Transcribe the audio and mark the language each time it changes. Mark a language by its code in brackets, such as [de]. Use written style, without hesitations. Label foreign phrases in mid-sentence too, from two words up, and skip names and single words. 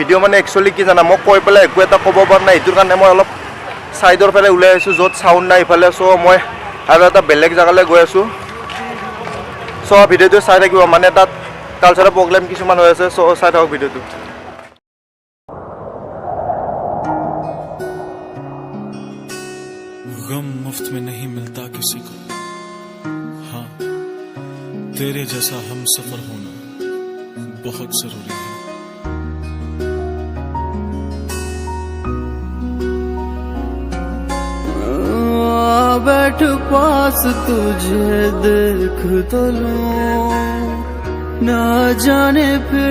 [as] ভিডিঅ' মানে একচুৱেলি কি জানা, মই কৈ পেলাই একো এটা ক'ব পৰা নাই। সেইটোৰ কাৰণে মই অলপ ছাইডৰ ফালে ওলাই আহিছোঁ, য'ত চাউণ্ড নাই ইফালে। চ' মই আৰু এটা বেলেগ জেগালৈ গৈ আছোঁ। চ' ভিডিঅ'টো চাই থাকিব, মানে তাত কালচাৰেল প্ৰগ্ৰেম কিছুমান হৈ আছে। চ' চাই থাকক ভিডিঅ'টো। [hi] गम मुफ्त में नहीं मिलता किसी को, हाँ तेरे जैसा हम सफर होना बहुत जरूरी है। बैठ पास तुझे देख तो लूं, ना जाने फिर।